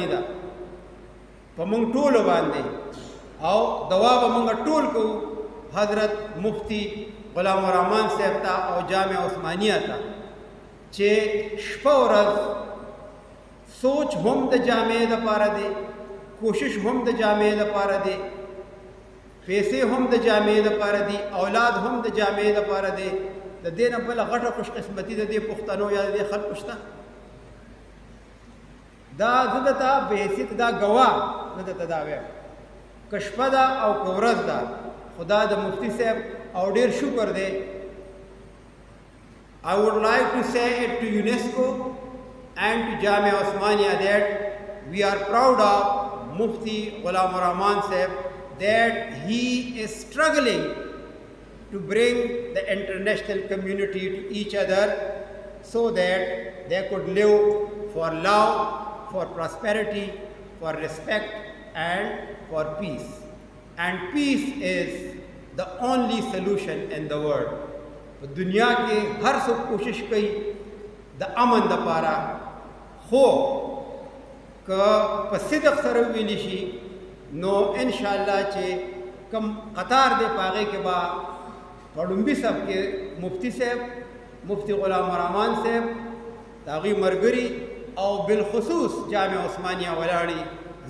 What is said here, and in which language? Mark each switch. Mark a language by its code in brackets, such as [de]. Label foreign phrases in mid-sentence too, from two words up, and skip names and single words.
[ps] ده په موږ ټولو باندې او دعا به موږ ټول کوو حضرت مفتی غلام الرحمن صاحب ته او جامع عثمانیه ته چې شپه ورځ سوچ هم د جامع دپاره دی، کوشش هم د جامع دپاره دی، پیسې هم د جامع دپاره دي، اولاد هم د جامع دپاره دی، د دې نه بله غټه خوش قسمتي د دې پښتنو یا د دې خلکو شته؟ دا زه درته په حیثیت دا ګواه زه درته دا وایم که شپه ده او که ورځ ده، خدا د مفتی صاحب او ډېر شکر دی۔ [en] I would like to say it to UNESCO and to Jamia Osmania that we are proud of Mufti Ghulam Rahman Sahib, that he is struggling to bring the international community to each other so that they could live for love, for prosperity, for respect and for peace. And peace is the only solution in the world. [ps] دنیا کې هر څوک کوشش کوي د امن دپاره، خو که په صدق سره وویلی شي نو انشاءالله چې کم قطار دی په هغې کې به په ډومبي صف کې مفتی صاحب، مفتی غلام الرحمن صاحب، د هغوی ملګري او بالخصوص جامع عثمانیه ولاړې.